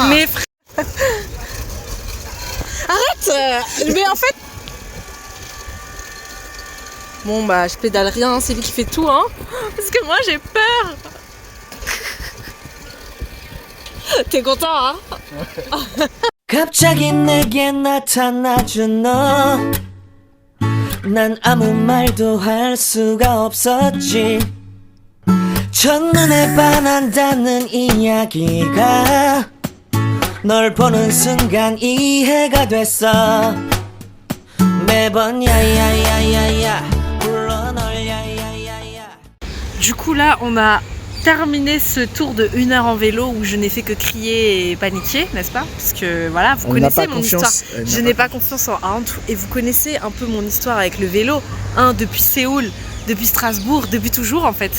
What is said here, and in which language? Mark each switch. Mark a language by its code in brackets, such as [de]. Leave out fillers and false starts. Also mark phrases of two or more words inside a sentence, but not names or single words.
[fr] Mais arrête. Mais en fait. Bon bah je pédale rien, c'est lui qui fait tout hein. Parce que moi j'ai peur. T'es content hein? [ko] 갑자기 내게 나타나준 너 난 아무 말도 할 수가 없었지 첫눈에 반한다는 이야기가 널 보는 순간 이해가 됐어 매번 야야야야야 불러 널 야야야야. [fr] Du coup là on a terminé ce tour de 1 heure en vélo où je n'ai fait que crier et paniquer, n'est-ce pas? Parce que voilà, vous connaissez mon histoire. Je n'ai pas confiance en rien et vous connaissez un peu mon histoire avec le vélo, hein, depuis Séoul, depuis Strasbourg, depuis toujours en fait.